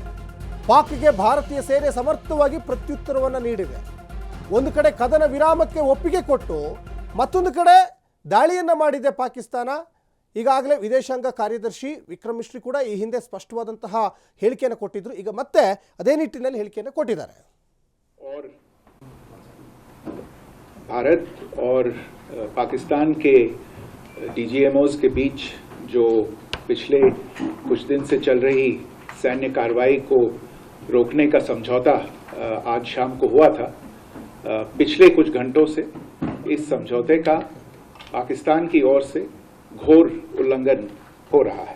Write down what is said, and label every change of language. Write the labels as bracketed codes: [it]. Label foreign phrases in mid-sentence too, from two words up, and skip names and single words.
[kn] ಪಾಕ್ಗೆ ಭಾರತೀಯ ಸೇನೆ ಸಮರ್ಥವಾಗಿ ಪ್ರತ್ಯುತ್ತರವನ್ನು ನೀಡಿದೆ. ಒಂದು ಕಡೆ ಕದನ ವಿರಾಮಕ್ಕೆ ಒಪ್ಪಿಗೆ ಕೊಟ್ಟು ಮತ್ತೊಂದು ಕಡೆ ದಾಳಿಯನ್ನು ಮಾಡಿದೆ ಪಾಕಿಸ್ತಾನ. ಈಗಾಗಲೇ ವಿದೇಶಾಂಗ ಕಾರ್ಯದರ್ಶಿ ವಿಕ್ರಮ್ ಮಿಶ್ರಿ ಕೂಡ ಈ ಹಿಂದೆ ಸ್ಪಷ್ಟವಾದಂತಹ ಹೇಳಿಕೆಯನ್ನು ಕೊಟ್ಟಿದ್ರು. ಈಗ ಮತ್ತೆ ಅದೇ ನಿಟ್ಟಿನಲ್ಲಿ ಹೇಳಿಕೆಯನ್ನು ಕೊಟ್ಟಿದ್ದಾರೆ. [hi] और भारत और पाकिस्तान के डीजीएमओज के बीच जो पिछले कुछ दिन से चल रही सैन्य कार्रवाई को रोकने का समझौता आज शाम को हुआ था, पिछले कुछ घंटों से इस समझौते का पाकिस्तान की ओर से घोर उल्लंघन हो रहा है।